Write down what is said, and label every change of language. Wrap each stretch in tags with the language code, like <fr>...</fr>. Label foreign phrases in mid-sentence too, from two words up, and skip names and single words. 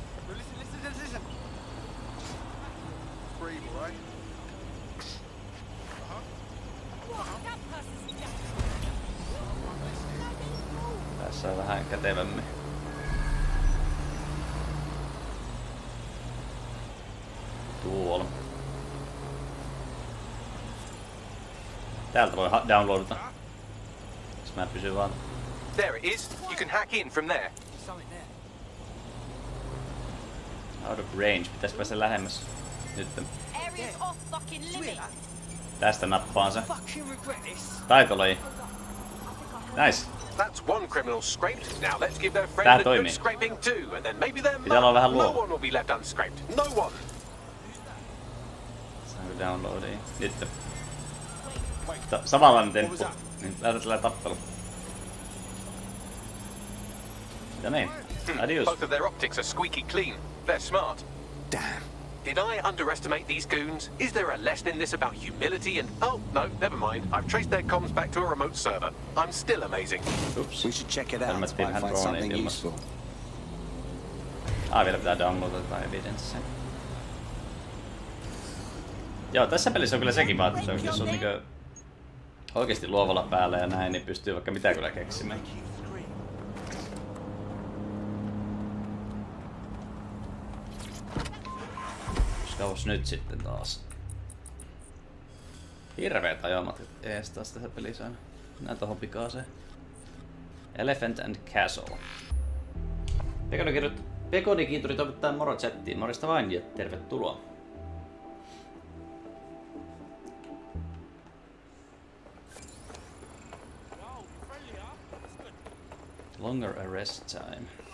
<fi>Tässä vähän kätevämmin. Tuolla. Täältä voi downloadata. Jos mä pysyn vaan.</fi> <en>There it is. You can hack in from there. Out of range.</en> <fi>Pitäis päästä lähemmäs. Nyt. Tästä nappaan se. Taitolaji.</fi> <en>Nice. That's one criminal scraped. Now let's give their friend a good scraping too, and then maybe their no one will be left unscraped. No one.</en> <fi>Saanko downloadiin? Nyt. Samanlainen temppu. Niin lähdetään tappelu. Ja niin. Adios.</fi> <en>Both of their optics are squeaky clean. They're smart. Damn. Did I underestimate these goons? Is there a lesson in this about humility and... Oh, no, never mind. I've traced their comms back to a remote server. I'm still amazing. Oops. We should check it out and find something useful.</en> <fi>Vielä pitää downloadata evidenssiä. Joo, tässä pelissä on kyllä sekin vaatii, jos on niinku oikeesti luovalla päällä ja näin, niin pystyy vaikka mitä kyllä keksimään. Kauas nyt sitten taas. Hirveet ajomatkat ees taas tässä pelissä aina. Mennään tohon pikaaseen. Elephant and Castle. Pekonikiinturi toivottaa moro chattiin. Morjesta vain ja tervetuloa.</fi> <en>Longer arrest time.</en>